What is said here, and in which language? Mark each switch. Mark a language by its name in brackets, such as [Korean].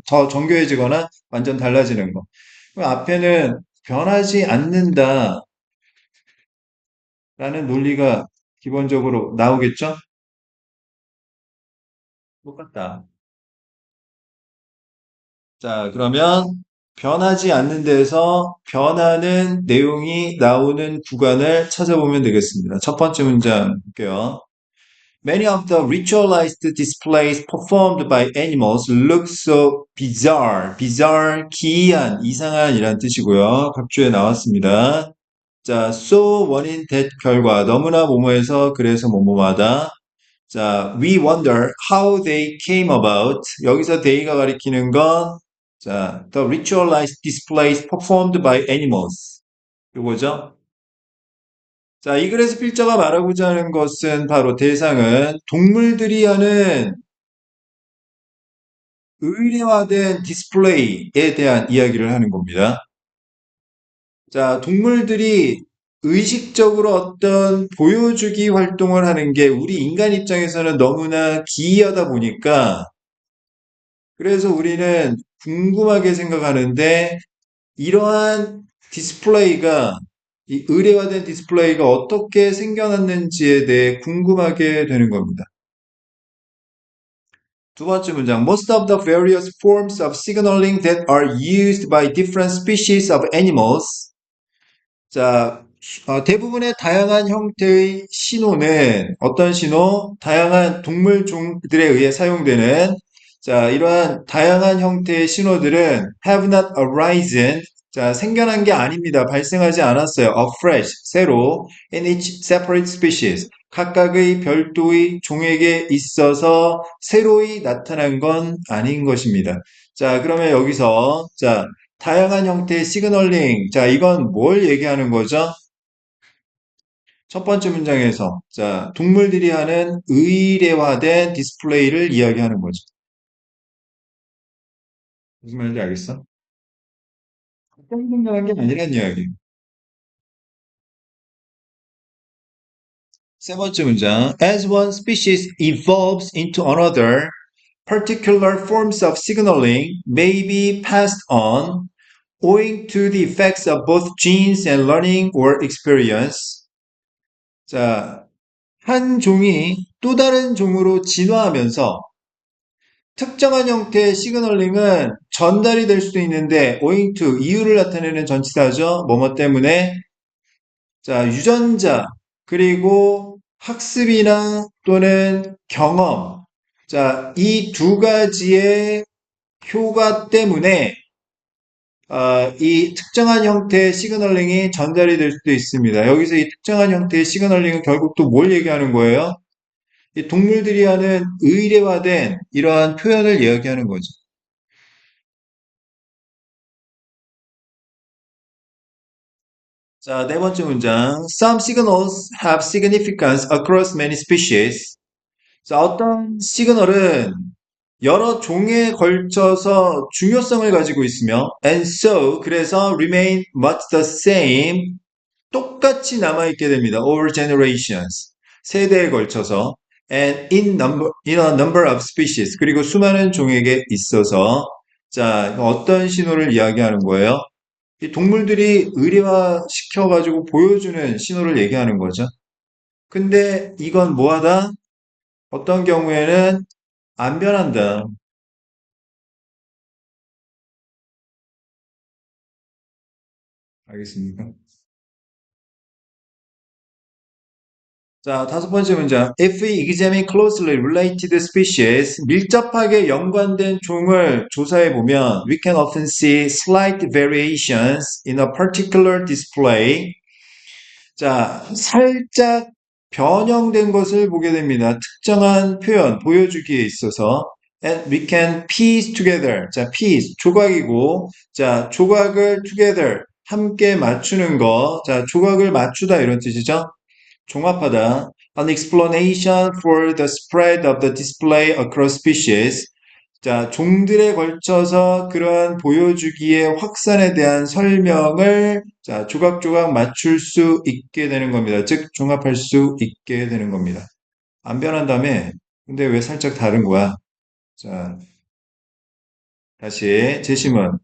[Korean] 더 정교해지거나 완전 달라지는 거. 그럼 앞에는 변하지 않는다라는 논리가 기본적으로 나오겠죠? 똑같다. 자, 그러면 변하지 않는 데서 변하는 내용이 나오는 구간을 찾아보면 되겠습니다. 첫 번째 문장 볼게요. [English] Many of the ritualized displays performed by animals look so bizarre. [Korean] bizarre, 기이한, 이상한 이란 뜻이고요. 각주에 나왔습니다. 자, so 원인 that 결과, 너무나 뭐뭐해서 그래서 뭐뭐하다. [English] 자, we wonder how they came about. [Korean] 여기서 [English] they가 [Korean] 가리키는 건, [English] 자, the ritualized displays performed by animals. [Korean] 요거죠. 자, 이 글에서 필자가 말하고자 하는 것은 바로 대상은 동물들이 하는 의례화된 디스플레이에 대한 이야기를 하는 겁니다. 자, 동물들이 의식적으로 어떤 보여주기 활동을 하는 게 우리 인간 입장에서는 너무나 기이하다 보니까 그래서 우리는 궁금하게 생각하는데 이러한 디스플레이가 이 의례화된 디스플레이가 어떻게 생겨났는지에 대해 궁금하게 되는 겁니다. 두 번째 문장. [English] Most of the various forms of signaling that are used by different species of animals. [Korean] 자, 대부분의 다양한 형태의 신호는 어떤 신호? 다양한 동물 종들에 의해 사용되는 자, 이러한 다양한 형태의 신호들은 [English] have not arisen. [Korean] 자, 생겨난 게 아닙니다. 발생하지 않았어요. afresh, 새로 [English] in each separate species. [Korean] 각각의 별도의 종에게 있어서 새로이 나타난 건 아닌 것입니다. 자, 그러면 여기서 자, 다양한 형태의 시그널링. 자, 이건 뭘 얘기하는 거죠? 첫 번째 문장에서 자, 동물들이 하는 의례화된 디스플레이를 이야기하는 거죠. 무슨 말인지 알겠어? 생성당한 게 아니란 이야기. 세 번째 문장. [English] As one species evolves into another, particular forms of signaling may be passed on owing to the effects of both genes and learning or experience. [Korean] 자, 한 종이 또 다른 종으로 진화하면서 특정한 형태의 시그널링은 전달이 될 수도 있는데 owing to 이유를 나타내는 전치사죠. 뭐뭐 때문에 자, 유전자 그리고 학습이나 또는 경험 자, 이 두 가지의 효과 때문에 이 특정한 형태의 시그널링이 전달이 될 수도 있습니다. 여기서 이 특정한 형태의 시그널링은 결국 또 뭘 얘기하는 거예요? 이 동물들이 하는 의례화된 이러한 표현을 이야기하는 거죠. 자, 네 번째 문장. [English] Some signals have significance across many species. [Korean] 자, 어떤 시그널은 여러 종에 걸쳐서 중요성을 가지고 있으며 and so 그래서 [English] remain much the same [Korean] 똑같이 남아있게 됩니다. [English] over generations [Korean] 세대에 걸쳐서 [English] and in a number of species [Korean] 그리고 수많은 종에게 있어서 자 어떤 신호를 이야기하는 거예요? 이 동물들이 의례화 시켜가지고 보여주는 신호를 얘기하는 거죠. 근데 이건 뭐하다? 어떤 경우에는 안 변한다. 알겠습니까? 자, 다섯 번째 문장. [English] If we examine closely related species, [Korean] 밀접하게 연관된 종을 조사해 보면, [English] we can often see slight variations in a particular display. [Korean] 자, 살짝 변형된 것을 보게 됩니다. 특정한 표현, 보여주기에 있어서. [English] And we can piece together. [Korean] 자, piece, 조각이고, 자, 조각을 together, 함께 맞추는 거. 자, 조각을 맞추다 이런 뜻이죠. 종합하다. [English] An explanation for the spread of the display across species. [Korean] 자, 종들에 걸쳐서 그러한 보여주기의 확산에 대한 설명을 자, 조각조각 맞출 수 있게 되는 겁니다. 즉, 종합할 수 있게 되는 겁니다. 안 변한다며? 근데 왜 살짝 다른 거야? 자, 다시 제시문.